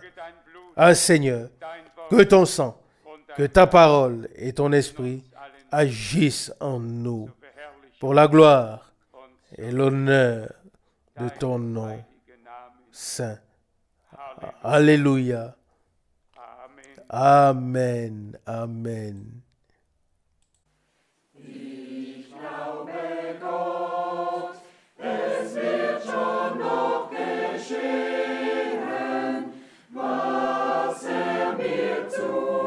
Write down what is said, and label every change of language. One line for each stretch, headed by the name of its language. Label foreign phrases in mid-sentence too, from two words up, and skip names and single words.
French: Ah Seigneur, que ton sang, que ta parole et ton esprit agissent en nous pour la gloire et l'honneur de ton nom saint. Alléluia. Amen. Amen.
German: Ich glaube Gott, es wird schon noch geschehen, was mir zu